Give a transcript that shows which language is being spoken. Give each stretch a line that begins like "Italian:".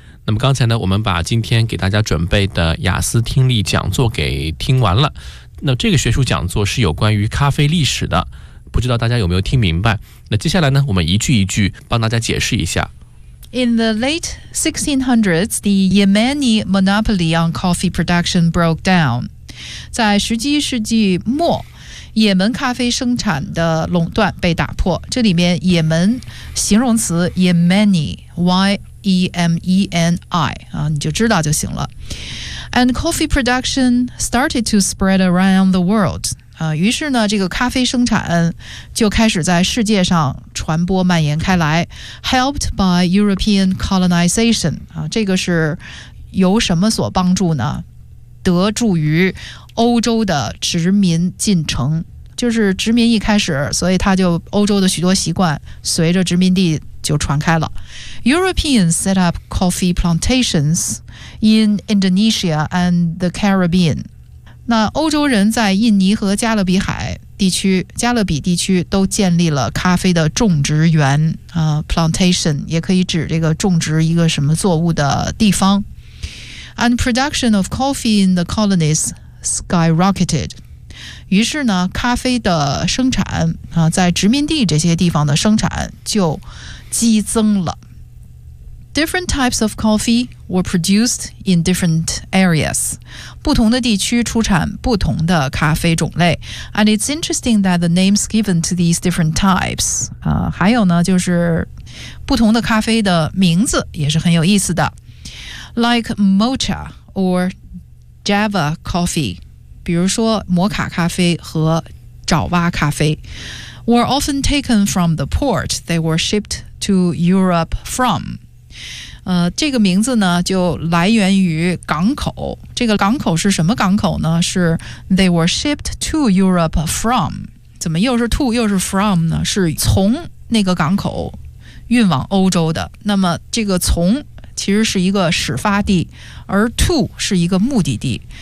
Chinese: 那么刚才呢，我们把今天给大家准备的雅思听力讲座给听完了。那这个学术讲座是有关于咖啡历史的，不知道大家有没有听明白？那接下来呢，我们一句一句帮大家解释一下。
English: In the late 1600s, the Yemeni monopoly on coffee production broke down.
Chinese: 在17世纪末，也门咖啡生产的垄断被打破。这里面也门形容词 Yemeni, Y-E-M-E-N-I。 E-M-E-N-I, 你就知道就行了。
English: And coffee production started to spread around the world.
Chinese: 于是呢，这个咖啡生产就开始在世界上传播蔓延开来。
English: Helped by European colonization.
Chinese: 这个是由什么所帮助呢？得助于欧洲的殖民进程。就是殖民一开始，所以他就欧洲的许多习惯随着殖民地就传开了。
English: Europeans set up coffee plantations in Indonesia and the Caribbean.
Chinese: 那欧洲人在印尼和加勒比地区都建立了咖啡的种植园。 Plantation 也可以指这个种植一个什么作物的地方。
English: and production of coffee in the colonies skyrocketed.
Chinese: 于是呢，咖啡的生产啊，在殖民地这些地方的生产就激增了。
English: Different types of coffee were produced in different areas.
Chinese: 不同的地区出产不同的咖啡种类。
English: And it's interesting that the names given to these different types.
Chinese: 还有呢，就是不同的咖啡的名字也是很有意思的。
English: Like mocha or java coffee,
Chinese: 比如说摩卡咖啡和爪哇咖啡
English: were often taken from the port they were shipped to Europe from.
Chinese: 这个名字呢就来源于港口。这个港口是什么港口呢？是
English: they were shipped to Europe from。
Chinese: 怎么又是 to 又是 from 呢？是从那个港口运往欧洲的。那么这个从其实是一个始发地，而 to 是一个目的地。